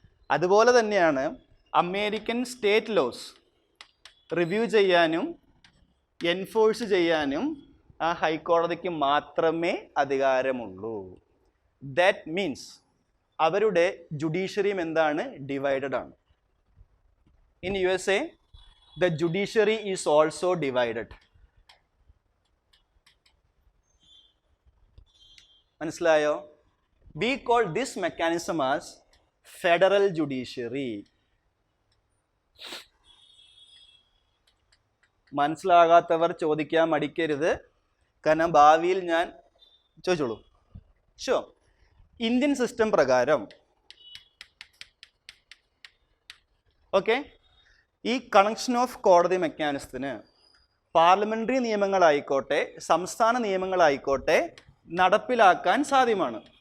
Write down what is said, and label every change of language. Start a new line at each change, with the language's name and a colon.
Malayalam: അതുപോലെ തന്നെയാണ് American state loss review ചെയ്യാനും എൻഫോഴ്സ് ചെയ്യാനും ആ ഹൈക്കോടതിക്ക് മാത്രമേ അധികാരമുള്ളൂ. ദാറ്റ് മീൻസ് അവരുടെ ജുഡീഷ്യറിയും എന്താണ്? ഡിവൈഡഡ് ആണ്.
English: In USA, the judiciary is also divided.
Malayalam: മനസ്സിലായോ?
English: We call this mechanism as federal judiciary.
Malayalam: മനസ്സിലാകാത്തവർ ചോദിക്കാൻ മടിക്കരുത്, കാരണം ഭാവിയിൽ ഞാൻ ചോദിച്ചോളൂ. ഷുവർ. ഇന്ത്യൻ സിസ്റ്റം പ്രകാരം ഓക്കെ, ഈ കണക്ഷൻ ഓഫ് കോടതി മെക്കാനിസത്തിന് പാർലമെന്ററി നിയമങ്ങളായിക്കോട്ടെ സംസ്ഥാന നിയമങ്ങളായിക്കോട്ടെ നടപ്പിലാക്കാൻ സാധ്യമാണ്.